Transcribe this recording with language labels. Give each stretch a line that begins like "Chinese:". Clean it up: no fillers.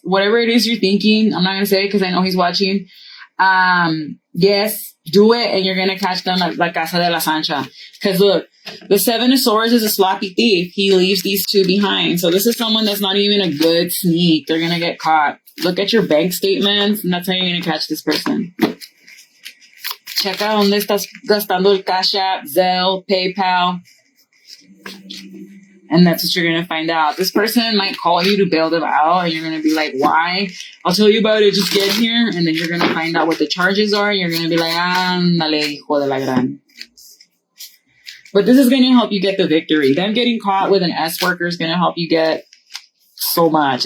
English: Whatever it is you're thinking. I'm not going to say it because I know he's watching. Yes, do it and you're going to catch them at La Casa de la Sancha. Because look, the Seven of Swords is a sloppy thief. He leaves these two behind. So this is someone that's not even a good sneak. They're going to get caught. Look at your bank statements and that's how you're going to catch this person.
Spanish: Checa dónde estás gastando el Cash App, Zelle, PayPal.
English: And that's what you're going to find out. This person might call you to bail them out and you're going to be like, why? I'll tell you about it. Just get here. And then you're going to find out what the charges are. You're going to be like,
Spanish: ándale, hijo de la gran.
English: But this is going to help you get the victory. Them getting caught with an S worker is going to help you get so much.